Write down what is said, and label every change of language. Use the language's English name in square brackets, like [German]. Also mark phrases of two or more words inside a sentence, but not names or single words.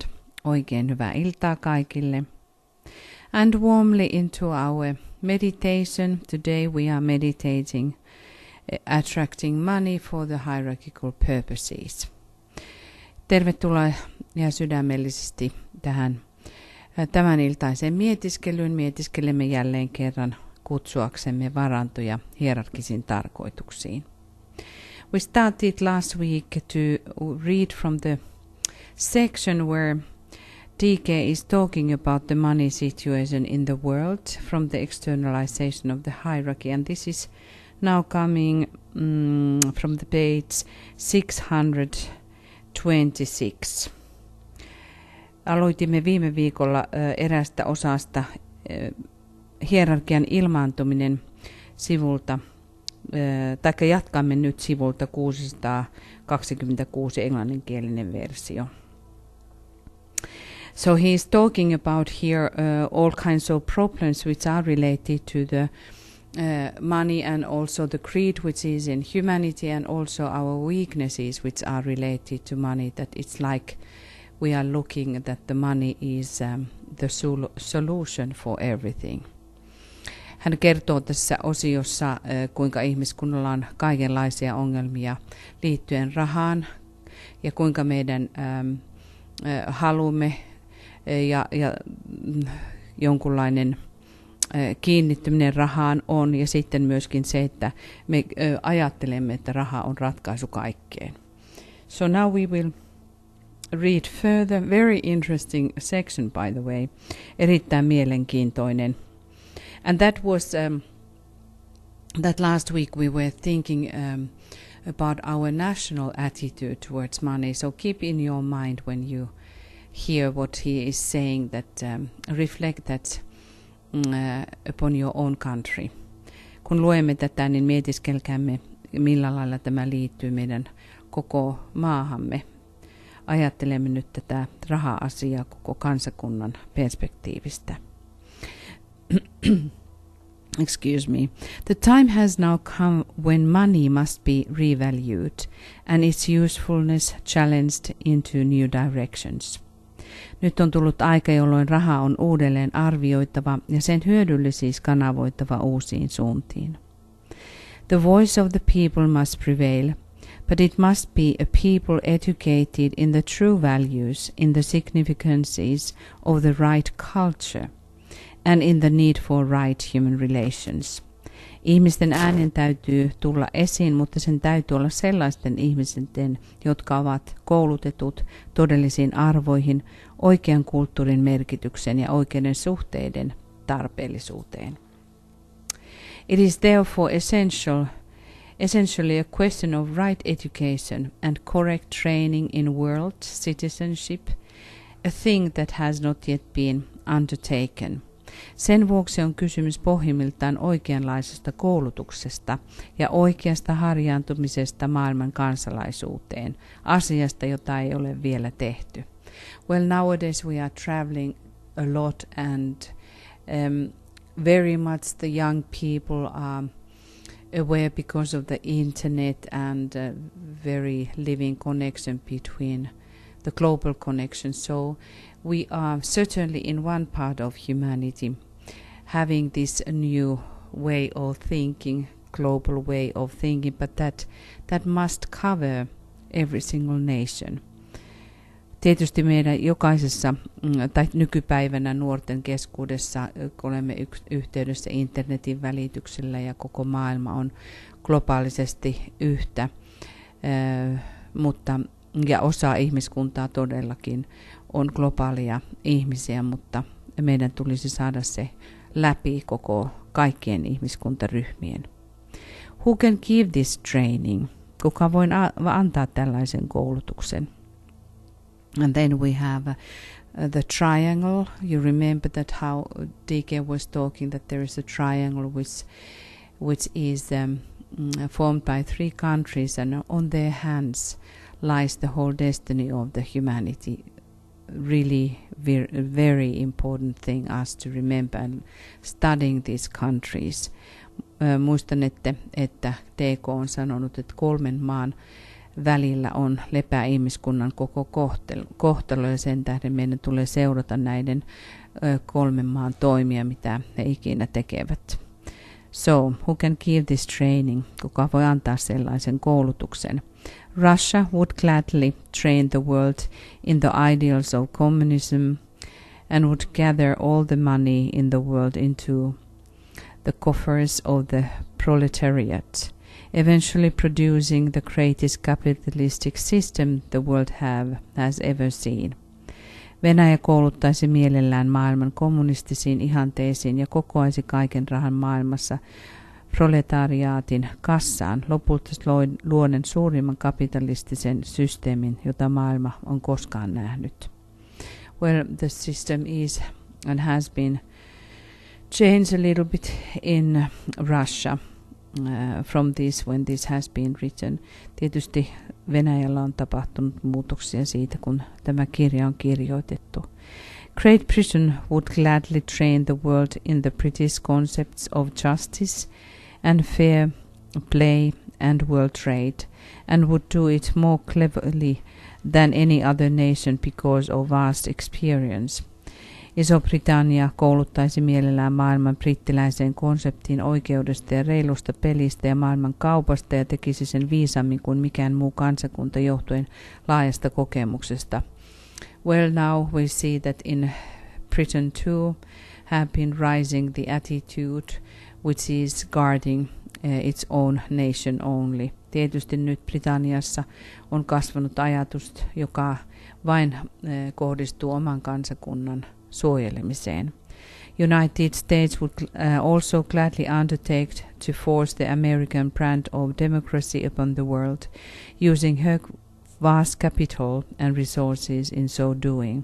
[Finnish] Oikein hyvää iltaa kaikille. [English] And warmly into our meditation. Today we are meditating attracting money for the hierarchical purposes. [Finnish] Tervetuloa ja sydämellisesti tähän tämän iltaiseen mietiskelyyn. Mietiskelemme jälleen kerran kutsuaksemme varantoja hierarkisiin tarkoituksiin. [English] We started last week to read from the section where DK is talking about the money situation in the world from the externalization of the hierarchy, and this is now coming from the page 626. [Finnish] Aloitimme viime viikolla erästä osasta hierarkian ilmaantuminen sivulta, taikka jatkamme nyt sivulta 626 englanninkielinen versio. [English] So he is talking about here all kinds of problems which are related to the money and also the greed which is in humanity and also our weaknesses which are related to money, that it's like we are looking that the money is the solution for everything. [Finnish] Hän kertoo tässä osiossa, kuinka ihmiskunnalla on kaikenlaisia ongelmia liittyen rahaan ja kuinka meidän halumme ja jonkunlainen kiinnittyminen rahaan on, ja sitten myöskin se, että me ajattelemme, että raha on ratkaisu kaikkeen. [English] So now we will read further. Very interesting section, by the way. [Finnish] Erittäin mielenkiintoinen. [English] And that was that last week we were thinking about our national attitude towards money. So keep in your mind when you hear what he is saying, that reflect that upon your own country. [Finnish] Kun luemme tätä, niin mietiskelkäämme, millä lailla tämä liittyy meidän koko maahamme. Ajattelemme nyt tätä raha-asiaa koko kansakunnan perspektiivistä. [English] Excuse me. The time has now come when money must be revalued and its usefulness challenged into new directions. [Finnish] Nyt on tullut aika, jolloin raha on uudelleen arvioitava ja sen hyödyllisyys kanavoitava uusiin suuntiin. [English] The voice of the people must prevail, but it must be a people educated in the true values, in the significances of the right culture, and in the need for right human relations. [Finnish] Ihmisten äänen täytyy tulla esiin, mutta sen täytyy olla sellaisten ihmisten, jotka ovat koulutetut todellisiin arvoihin, oikean kulttuurin merkityksen ja oikeiden suhteiden tarpeellisuuteen. [English] It is therefore essentially a question of right education and correct training in world citizenship, a thing that has not yet been undertaken. [Finnish] Sen vuoksi on kysymys pohjimmiltaan oikeanlaisesta koulutuksesta ja oikeasta harjaantumisesta maailman kansalaisuuteen, asiasta, jota ei ole vielä tehty. [English] Well, nowadays we are traveling a lot and very much the young people are aware because of the internet and very living connection between the global connection. So we are certainly in one part of humanity having this new way of thinking, global way of thinking, but that must cover every single nation. [Finnish] Tietysti meidän jokaisessa tai nykypäivänä nuorten keskuudessa, kun olemme yhteydessä internetin välityksellä ja koko maailma on globaalisesti yhtä, mutta ja osa ihmiskuntaa todellakin on globaalia ihmisiä, mutta meidän tulisi saada se läpi koko kaikkien ihmiskuntaryhmien. [English] Who can give this training? [Finnish] Kuka voi antaa tällaisen koulutuksen? [English] And then we have the triangle. You remember that how DK was talking that there is a triangle which is formed by three countries, and on their hands lies the whole destiny of the humanity. Really very important thing us to remember and studying these countries. [Finnish] Muistan, että DK on sanonut, että 3 maan välillä on lepää ihmiskunnan koko kohtalo, ja sen tähden meidän tulee seurata näiden 3 maan toimia, mitä he ikinä tekevät. [English] So, who can give this training? [Finnish] Kuka voi antaa sellaisen koulutuksen? [English] Russia would gladly train the world in the ideals of communism and would gather all the money in the world into the coffers of the proletariat, eventually producing the greatest capitalistic system the world has ever seen. [Finnish] Venäjä kouluttaisi mielellään maailman kommunistisiin ihanteisiin ja kokoaisi kaiken rahan maailmassa proletariaatin kassaan, lopulta luoden suurimman kapitalistisen systeemin, jota maailma on koskaan nähnyt. [English] Well, the system is and has been changed a little bit in Russia from this when this has been written. [Finnish] Tietysti Venäjällä on tapahtunut muutoksia siitä, kun tämä kirja on kirjoitettu. [English] Great Britain would gladly train the world in the British concepts of justice and fair play and world trade, and would do it more cleverly than any other nation because of vast experience. [Finnish] Iso-Britannia kouluttaisi mielellään maailman brittiläiseen konseptiin oikeudesta ja reilusta pelistä ja maailman kaupasta ja tekisi sen viisammin kuin mikään muu kansakunta johtuen laajasta kokemuksesta. [English] Well, now we see that in Britain too have been rising the attitude which is guarding its own nation only. [Finnish] Tietysti nyt Britanniassa on kasvanut ajatus, joka vain kohdistuu oman kansakunnan suojelemiseen. [English] United States would also gladly undertake to force the American brand of democracy upon the world, using her vast capital and resources in so doing.